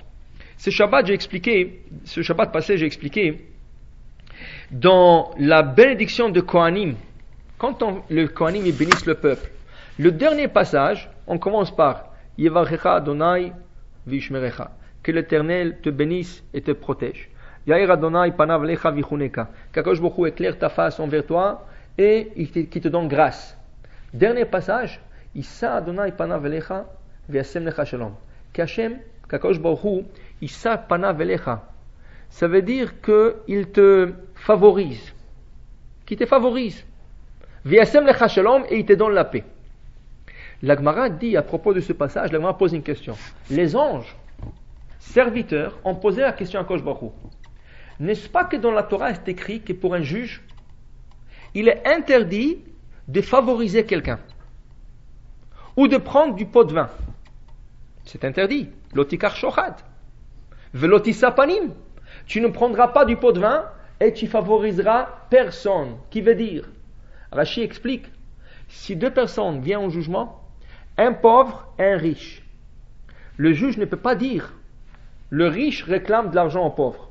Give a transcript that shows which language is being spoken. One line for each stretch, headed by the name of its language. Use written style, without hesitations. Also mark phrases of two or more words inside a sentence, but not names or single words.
French: Ce Shabbat passé, j'ai expliqué, dans la bénédiction de Kohanim, quand le Kohanim bénissent le peuple, le dernier passage, on commence par
Hebrew: יברכך אדני וישמרך,
French: que l'Éternel te bénisse et te protège.
Hebrew: יאר אדני פניו אליך ויחנך,
French: qu'
Hebrew: הקדוש ברוך הוא
French: éclaire ta face envers toi et qui te donne grâce. Dernier passage,
Hebrew: ישא אדני פניו אליך וישם לך שלום, qu' הקדוש ברוך הוא ישא פניו אליך,
French: ça veut dire qu'il te favorise, qu'il te favorise.
Hebrew: וישם לך שלום,
French: et il te donne la paix. La Gemara dit à propos de ce passage, la Gemara pose une question. Les anges, serviteurs, ont posé la question à
Hebrew: הקדוש ברוך הוא.
French: N'est-ce pas que dans la Torah c'est écrit que pour un juge, il est interdit de favoriser quelqu'un ou de prendre du pot de vin? C'est interdit.
Hebrew: לא תקח שחד ולא תשא פנים.
French: Tu ne prendras pas du pot de vin et tu favoriseras personne. Qui veut dire, Rashi explique, si deux personnes viennent au jugement, un pauvre et un riche, le juge ne peut pas dire, le riche réclame de l'argent au pauvre.